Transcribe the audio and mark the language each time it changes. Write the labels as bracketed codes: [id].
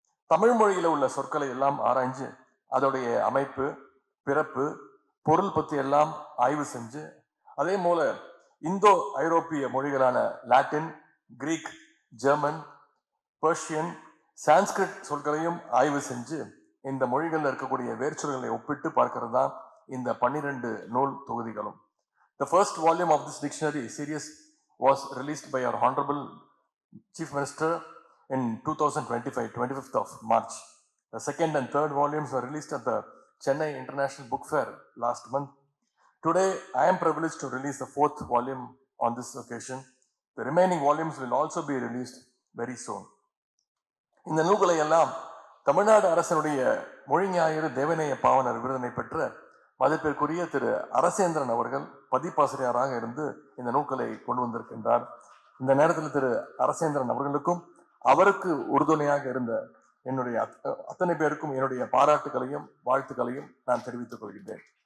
[ta] தமிழ் மொழியில உள்ள சொற்களை எல்லாம் ஆராய்ஞ்சு அதோடைய அமைப்பு, பிறப்பு, பொருள் பத்தி எல்லாம் ஆய்வு செஞ்சு, அதே போல இந்தோ ஐரோப்பிய மொழிகளான Latin, Greek, German, Persian, Sanskrit சொற்களையும் ஆய்வு செஞ்சு இந்த மொழிகளில் இருக்கக்கூடிய வேர்ச்சொல்களை ஒப்பிட்டு பார்க்கிறது தான் இந்த 12 நூல் தொகுதிகளும். [en] The first volume of this dictionary series was released by our Honorable Chief Minister in 2025, 25th of March. The second and third volumes were released at the Chennai International Book Fair last month. Today, I am privileged to release the 4th volume on this occasion. The remaining volumes will also be released very soon. [ta] இந்த நூல்களை எல்லாம் தமிழ்நாடு அரசனுடைய மொழி ஞாயிறு தேவநேய பாவாணர் விருதினை பெற்ற மதிப்பிற்குரிய திரு அரசேந்திரன் அவர்கள் பதிப்பாசிரியராக இருந்து இந்த நூல்களை கொண்டு வந்திருக்கின்றார். இந்த நேரத்தில் திரு அரசேந்திரன் அவர்களுக்கும் அவருக்கு உறுதுணையாக இருந்த என்னுடைய அத்தனை பேருக்கும் என்னுடைய பாராட்டுகளையும் வாழ்த்துக்களையும் நான் தெரிவித்துக் கொள்கின்றேன்.